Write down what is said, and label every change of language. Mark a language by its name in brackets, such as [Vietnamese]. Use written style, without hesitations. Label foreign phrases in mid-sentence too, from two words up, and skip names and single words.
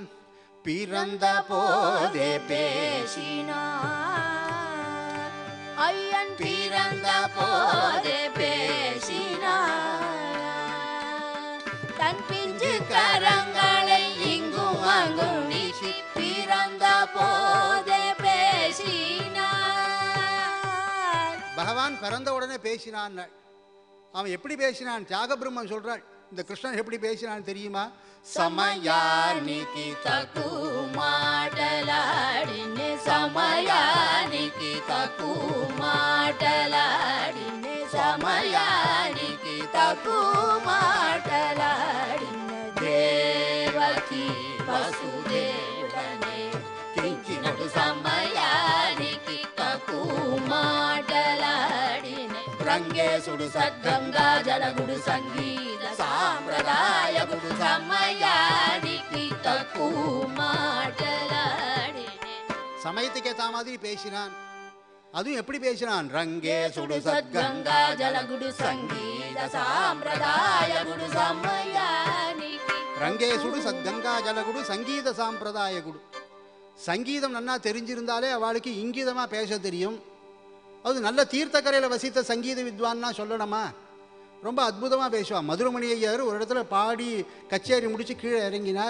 [Tamil] பிறந்த போதே பேசினான், ஐயன் பிறந்த போதே பேசினான், தன் பிஞ்சு கரங்களை இங்கும் அங்கும் வீசி பிறந்த போதே பேசினான். பகவான் பிறந்த உடனே பேசினான். அவன் எப்படி பேசினான்? தியாகபிரம்மன் சொல்றாள். இந்த கிருஷ்ணன் எப்படி பேசினான் தெரியுமா? [Telugu] సమయానికి తక్కువ మాటలాడినే సమయానికి తక్కువ మాటలాడినే సమయానికి తక్కువ మాటలాడిన దేవకి వసుదేవుడనే కించినటు సమయానికి తక్కువ మాటలాడినే రంగేశుడు సద్గంగా జలగుడు సంగీత సాంప్రదాయ గుడు సమయానికి తక్కువ మాటలాడినే. [Tamil] சமயத்துக்கு ஏற்ற மாதிரி பேசினான். அதுவும் எப்படி பேசினான்? [Telugu] రంగేశుడు సద్గంగా జలగుడు సంగీత సాంప్రదాయ గుడు సమయానికి. రంగేశుడు సద్గంగా జలగుడు సంగీత సాంప్రదాయ గుడు. [Tamil] சங்கீதம் நன்னா தெரிஞ்சிருந்தாலே அவளுக்கு இங்கிதமாக பேச தெரியும். அது நல்ல தீர்த்தக்கரையில் வசித்த சங்கீத வித்வான்னா சொல்லணுமா? ரொம்ப அற்புதமாக பேசுவான். மதுரமணி ஐயர் ஒரு இடத்துல பாடி கச்சேரி முடித்து கீழே இறங்கினார்.